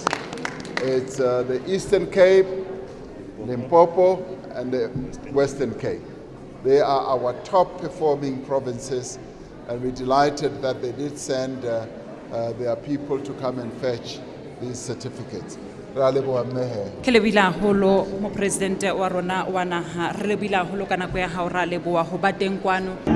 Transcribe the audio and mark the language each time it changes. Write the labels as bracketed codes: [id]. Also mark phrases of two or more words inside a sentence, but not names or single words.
[en] It's the Eastern Cape, Limpopo, and the Western Cape. They are our top performing provinces, and we're delighted that they did send their people to come and fetch these certificates. [st] Ke lebila holo mo president wa rona wa naha re lebila holo kana go ya ha ra leboa ho ba teng kwano.